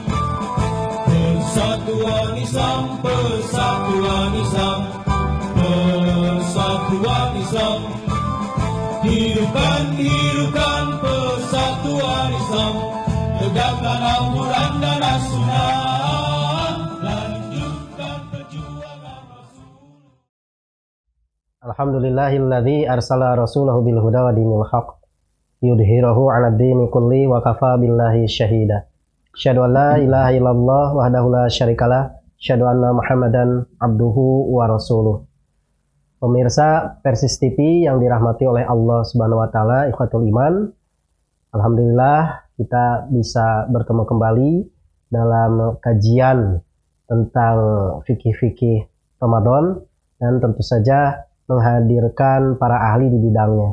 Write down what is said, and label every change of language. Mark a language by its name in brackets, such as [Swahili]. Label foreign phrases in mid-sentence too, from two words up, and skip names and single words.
[Indonesian] Persatuan Islam, Persatuan Islam, Persatuan Islam. Hidupkan, hidupkan Persatuan Islam, tegakkan Al-Quran dan As-Sunnah, lanjutkan perjuangan Rasul. [Arabic] الحمد لله الذي أرسل رسوله بالهدى ودين الحق يظهره على الدين كله وكفى بالله شهيدا. أشهد أن لا إله إلا الله وحده لا شريك له، أشهد أن محمدا عبده ورسوله. [Indonesian] Pemirsa Persis TV yang dirahmati oleh Allah [Arabic] سبحانه وتعالى, إخوة الإيمان. [Indonesian] Alhamdulillah kita bisa bertemu kembali dalam kajian tentang fikih-fikih Ramadan, dan tentu saja menghadirkan para ahli di bidangnya.